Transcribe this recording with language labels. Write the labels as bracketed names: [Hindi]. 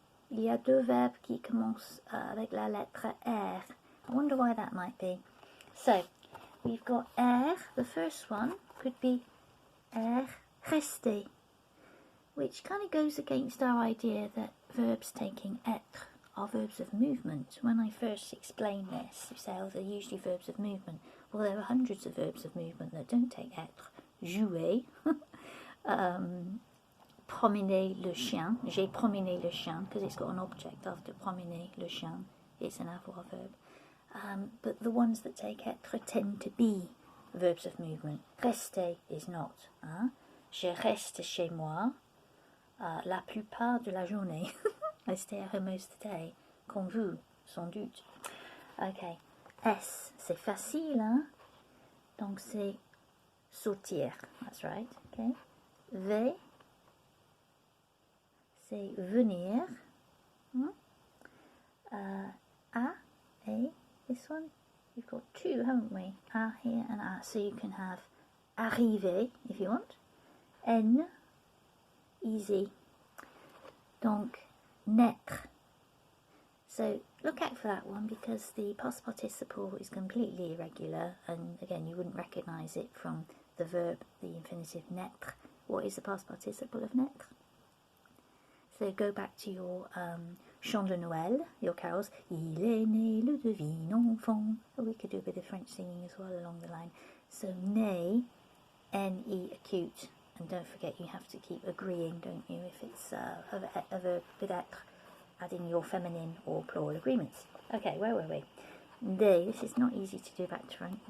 [French] Il y a 2 verbes qui commencent avec la lettre R. [English] I wonder why that might be. So, we've got R. The first one could be R rester, which kind of goes against our idea that verbs taking être are verbs of movement. When I first explained this, you say, oh, they're usually verbs of movement. Well, there are hundreds of verbs of movement that don't take être. [French] Jouer, promener le chien. J'ai promené le chien [English] because it's got an object after [French] promener le chien. [English] It's an avoir verb. But the ones that take être tend to be verbs of movement. Rester is not. Hein? [French] Je reste chez moi la plupart de la journée. [English] I stay at home most of the day. [French] Comme vous, sans doute. Okay. S, c'est facile, hein? Donc c'est sortir. [English] That's right. [French] Okay. V, c'est venir. [English] A, this one, we've got 2, haven't we? A here and A, so you can have arriver if you want. [French] N, easy. Donc, naître. [English] So look out for that one because the past participle is completely irregular, and again you wouldn't recognise it from the verb, the infinitive naître. What is the past participle of naître? So go back to your chant de Noël, your carols. [French] Il est né le divin enfant. [English] Oh, we could do a bit of French singing as well along the line. So né, N-E acute. And don't forget, you have to keep agreeing, don't you, if it's a verb with être, adding your feminine or plural agreements. Okay, where were we? Day, this is not easy to do back to front.